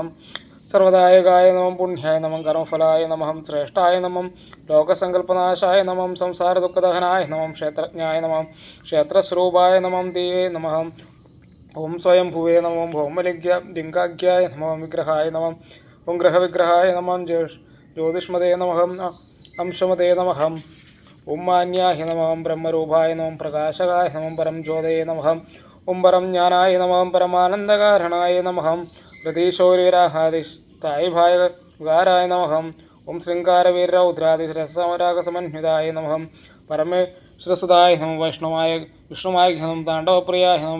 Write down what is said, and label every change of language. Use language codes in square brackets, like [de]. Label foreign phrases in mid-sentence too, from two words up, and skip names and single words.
[sa] സർവദായകായ നമഃ. പുണ്യായ നമഃ. കർമ്മഫലായ നമഃ. ശ്രേഷ്ഠായ നമഃ. ലോകസങ്കല്പനാശായ നമഃ. സംസാരദുഃഖദഹനായ നമഃ. ക്ഷേത്രജ്ഞായ നമഃ. ക്ഷേത്രസ്വരൂപായ നമഃ. ദേവേ നമഃ. ഓം സ്വയംഭുവേ നമഃ. ഭൗമലിംഗാഖ്യായ നമഃ. വിഗ്രഹായ നമഃ. ഓം ഗ്രഹവിഗ്രഹായ നമഃ. ജ്യോതിഷ്മതേ നമഃ. अंशमते नमः। ओं मान्याय नमः। ब्रह्मरूपाय नमः। प्रकाशकाय नमः। परम ज्योतये नमः। ഓം പരം ജ്ഞാനായ നമഃ പരമാനന്ദകാരണായ നമഃ പ്രതീശോരിരാഹാദിഷ്ഠായ വികാരായ നമഃ ഓം ശൃംഗാരവീരരൗദ്രാദിരസമരാഗസമന്വിതായ നമഃ പരമേശ്വരസുതായ നമഃ വിഷ്ണുമായ നമഃ താണ്ഡവപ്രിയായ നമഃ